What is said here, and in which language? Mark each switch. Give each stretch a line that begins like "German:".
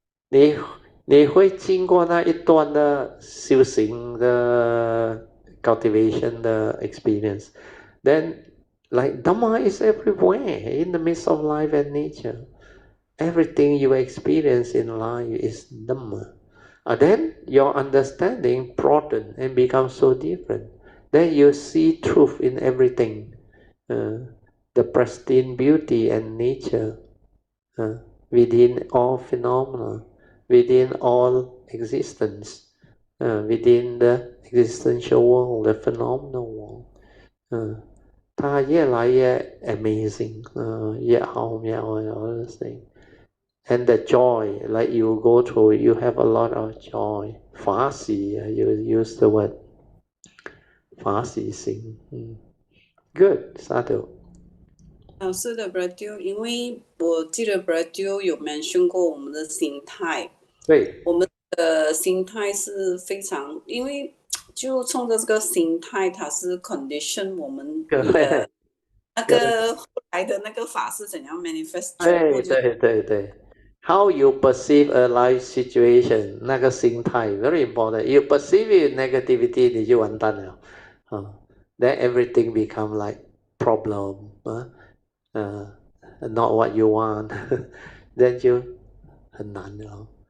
Chinese: 对，你会经过那一段的修行的 cultivation 的 experience.
English: Then, like Dhamma is everywhere in the midst of life and nature. Everything you experience in life is Dhamma. Then your understanding broaden and becomes so different. Then you see truth in everything, the pristine beauty and nature within all phenomena, within all existence, within the existential world, the phenomenal world.
Chinese: 它越来越 amazing, 越好妙 and all those things.
English: And the joy, like you go through, you have a lot of joy.
Chinese: 法喜, you use the word 法喜心.
English: Good, Sadhu.
Chinese: 是的 Brother Teo，因为我记得 Brother Teo 有 mention 过我们的心态。对，我们的心态是非常，因为就冲着这个心态，它是 condition 我们那个后来的那个法是怎样 manifest 全部就
English: 对 How you perceive a life situation 那个心态 very important. You perceive it negativity 你就完蛋了。 Then everything become like problem. Not what you want. Then 就很难了。